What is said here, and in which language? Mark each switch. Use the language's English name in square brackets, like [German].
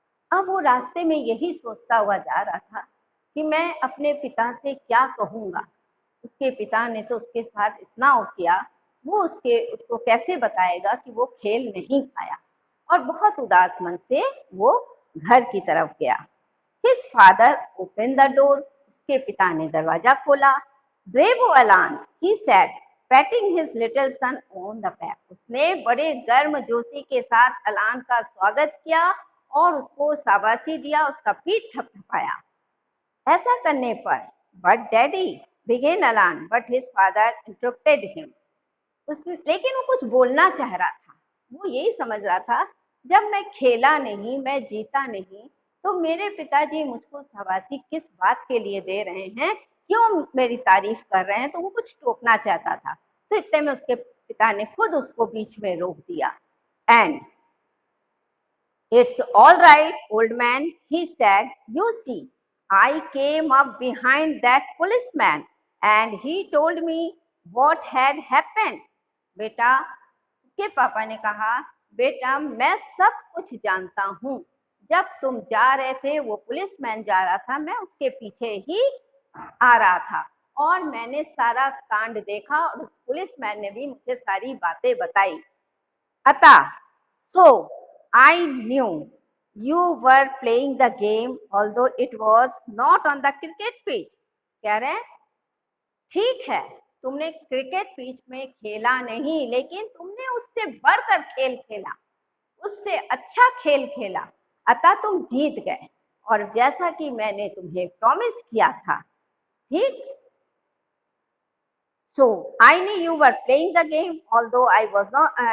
[Hindi] अब वो रास्ते में यही सोचता हुआ जा रहा था कि मैं अपने पिता से क्या कहूँगा। उसके पिता ने तो उसके साथ इतना किया, वो उसको कैसे बताएगा कि वो खेल नहीं पाया। और बहुत उदास मन से वो घर की तरफ गया। [English] His father opened the door. [Hindi] उसके पिता ने दरवाजा खोला। [English] Bravo Alan, he said, patting his little son on the back. [Hindi] उसने बड़े गर्म जोशी के साथ अलान का स्वागत किया और उसको शाबाशी दिया, उसका पीठ थपथपाया। ऐसा करने पर, [English] but daddy, began Alan, but his father interrupted him. [Hindi] लेकिन वो कुछ बोलना चाह रहा था। वो यही समझ रहा था, जब मैं खेला नहीं, मैं जीता नहीं, तो मेरे पिताजी मुझको शाबाशी किस बात के लिए दे रहे हैं, क्यों मेरी तारीफ कर रहे हैं। तो वो कुछ टोकना चाहता था। तो इतने में उसके पिता ने खुद उसको बीच में रोक दिया। [English] And it's all right old man, he said, you see, I came up behind that policeman and he told me what had happened. [Hindi] बेटा, उसके पापा ने कहा, बेटा मैं सब कुछ जानता हूँ। जब तुम जा रहे थे, वो पुलिसमैन जा रहा था, मैं उसके पीछे ही आ रहा था और मैंने सारा कांड देखा और उस पुलिसमैन ने भी मुझे सारी बातें बताई। अतः, [English] so I knew you were playing the game although it was not on the cricket pitch. [Hindi] कह रहे हैं, ठीक है, तुमने क्रिकेट पिच में खेला नहीं, लेकिन तुमने उससे बढ़कर खेल खेला, उससे अच्छा खेल खेला, अतः तुम जीत गए। और जैसा कि मैंने तुम्हें प्रॉमिस किया था, ठीक। [English] So I knew you were playing the game, although I was not.